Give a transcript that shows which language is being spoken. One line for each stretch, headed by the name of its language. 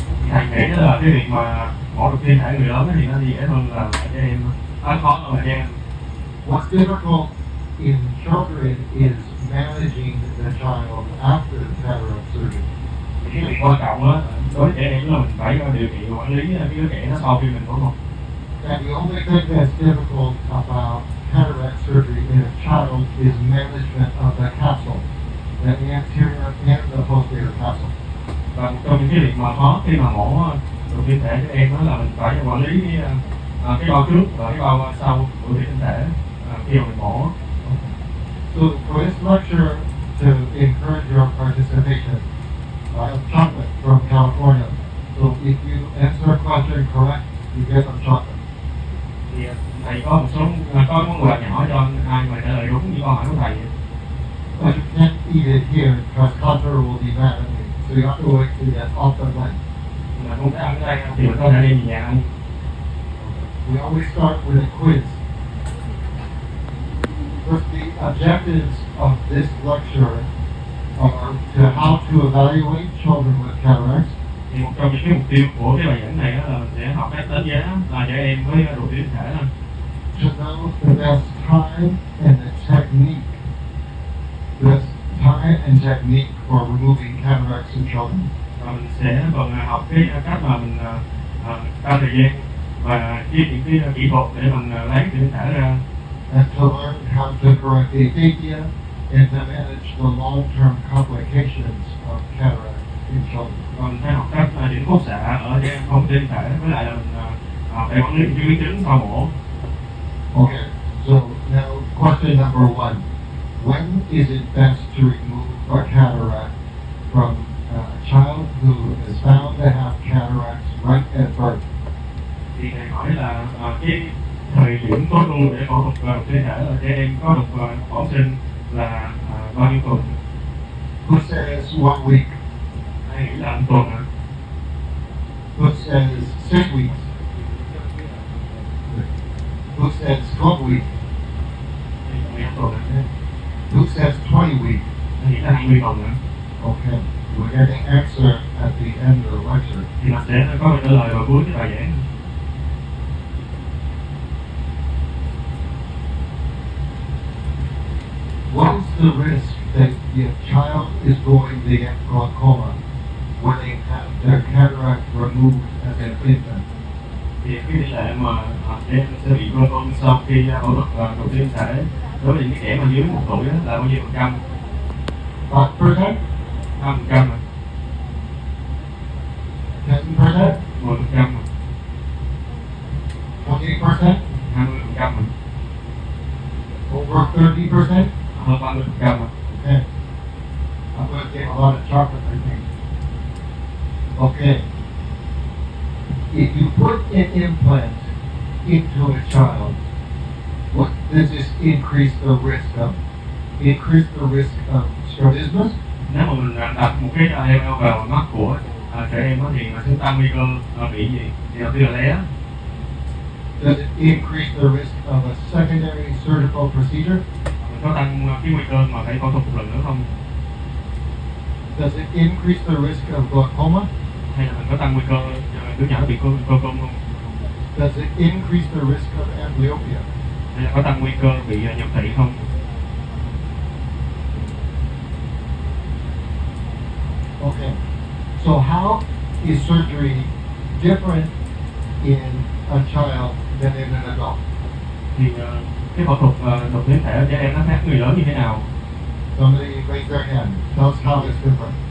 Vietnamese: Thầy nghĩ là cái việc mà mổ lột tinh thể người lớn thì nó dễ hơn là trẻ em, nó khó hơn là trẻ em.
English: What's difficult in children is managing the child after cataract surgery.
Vietnamese: Cái việc quan trọng á đối với trẻ em là mình phải điều trị quản lý cái đứa trẻ nó sau khi mình phẫu thuật.
English: And the only thing that's difficult about cataract surgery in a child is management of the capsule, the anterior and the posterior capsule.
Vietnamese: Và một trong những cái việc mà khó khi mà mổ lột tinh thể cho em đó là mình phải quản lý cái bao trước và cái bao sau của tinh thể khi mà mình mổ.
English: So for this lecture, to encourage your participation, I have chocolate from California. So if you answer a question correct, you get some chocolate.
Vietnamese: Thì thầy có một số có món quà nhỏ cho ai mà trả lời đúng như câu hỏi của thầy.
English: But you can't eat it here because Hunter will be mad at me. So you have to wait to get off the line.
Vietnamese: Mà không thể ăn ở đây thì mình có thể đi về nhà ăn.
English: We always start with a quiz. First, the objectives of this lecture are to how to evaluate children with cataracts,
Vietnamese: Thì một trong những cái mục tiêu của cái bài giảng này là mình sẽ học cách đánh giá là trẻ em với độ tinh thể.
English: to know the best time and the technique, best time and technique for removing cataracts in children.
Vietnamese: Và mình sẽ còn học cái cách mà mình tăng thời gian và những cái kỹ thuật để mình lấy cái tinh thể ra.
English: And to learn how to correct aphakia and to manage the long-term complications of cataract in children.
Vietnamese: Còn phải học cách điểm khúc xạ ở trẻ em không tinh thể, với lại là mình phải quản lý những biến chứng sau mổ.
English: Okay, so now question number one. When is it best to remove a cataract from a child who is found to have cataracts right at birth?
Vietnamese: Thì thầy hỏi là cái thời điểm tốt luôn để phẫu thuật lột tinh thể ở trẻ em có được phẫu sinh là bao nhiêu tuần?
English: Who says 1 week?
Vietnamese: Hay nghĩ là 1 tuần ạ?
English: Who says 6 weeks? Who says 12 weeks?
Vietnamese: Hay nghĩ 1 tuần ạ?
English: Who says 20 weeks?
Vietnamese: Hay nghĩ là 20 tuần ạ?
English: Okay, we're getting answer at the end of the lecture.
Vietnamese: Thì mình sẽ có câu trả lời vào cuối cái bài giảng.
English: What is the risk that the child is going to get glaucoma when they have their cataract removed as an infant?
Vietnamese: Thì cái tỷ lệ mà trẻ em sẽ bị glaucoma sau khi phẫu thuật lột tinh thể đối với những trẻ mà dưới 1 tuổi là bao nhiêu phần trăm? 5%? 5%, 10%? 10%, 20%? 20%,
English: Over 30%?
Vietnamese: hơn 30%.
English: Okay. I'm going to get a lot of chocolate, I think. Okay. If you put an implant into a child, what does this increase the risk of? Increase the risk of strabismus?
Vietnamese: Nếu mà mình đặt một cái IOL vào mắt của trẻ em thì nó sẽ tăng nguy cơ bị gì? Thì đầu tiên là lé.
English: Does it increase the risk of a secondary surgical procedure?
Vietnamese: Mình có tăng cái nguy cơ mà phải phẫu thuật một lần nữa không?
English: Does it increase the risk of glaucoma?
Vietnamese: Hay là mình có tăng nguy cơ đứa nhỏ bị glaucoma không?
English: Does it increase the risk of amblyopia?
Vietnamese: Hay là có tăng nguy cơ bị nhược thị không?
English: Okay. So how is surgery different in a child than in an adult?
Vietnamese: Thì cái phẫu thuật lột tinh thể ở trẻ em nó khác người lớn như thế nào?
English: Somebody raise their hand. Tell us how it's different.